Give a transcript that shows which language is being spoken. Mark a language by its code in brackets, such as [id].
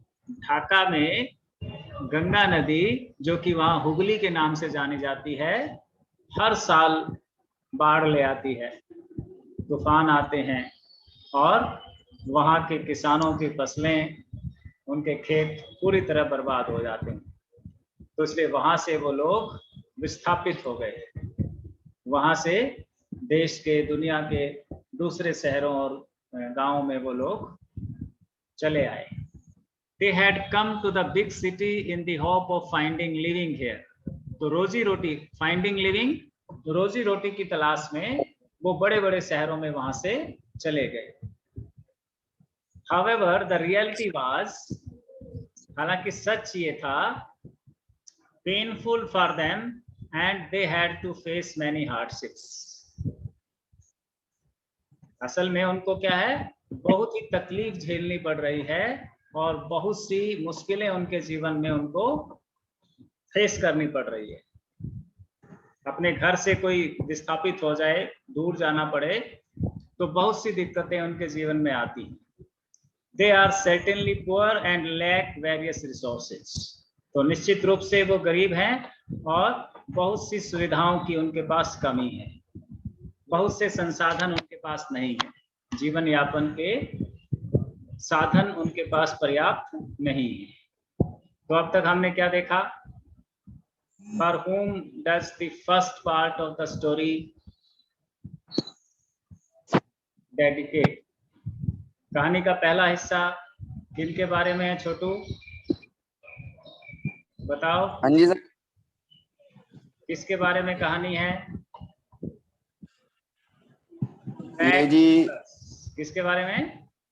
[hi] ढाका में गंगा नदी, जो कि वहां हुगली के नाम से जानी जाती है, हर साल बाढ़ ले आती है, तूफान आते हैं और वहां के किसानों की फसलें, उनके खेत पूरी तरह बर्बाद हो जाते हैं। तो इसलिए वहां से वो लोग विस्थापित हो गए। वहां से देश के, दुनिया के दूसरे शहरों और गांवों में वो लोग चले आए। [en] They had come to the big city in the hope of finding living here। [hi] तो रोजी रोटी, [en] finding living, [hi] रोजी रोटी की तलाश में वो बड़े बड़े शहरों में वहां से चले गए। [en] However, the reality was, [hi] हालांकि सच ये था, [en] painful for them and they had to face many hardships। [hi] असल में उनको क्या है, बहुत ही तकलीफ झेलनी पड़ रही है और बहुत सी मुश्किलें उनके जीवन में उनको फेस करनी पड़ रही है। अपने घर से कोई विस्थापित हो जाए, दूर जाना पड़े, तो बहुत सी दिक्कतें उनके जीवन में आती हैं। [en] They are certainly poor and lack various resources. [hi] तो निश्चित रूप से वो गरीब हैं और बहुत सी सुविधाओं की उनके पास कमी है, बहुत से संसाधन उनके पास नहीं है, जीवन यापन के साधन उनके पास पर्याप्त नहीं है। तो अब तक हमने क्या देखा? [en] For whom does the first part of the story dedicate? [hi] कहानी का पहला हिस्सा किनके बारे में है छोटू, बताओ? हाँ जी सर। किसके बारे में कहानी है? ये जी किसके बारे में?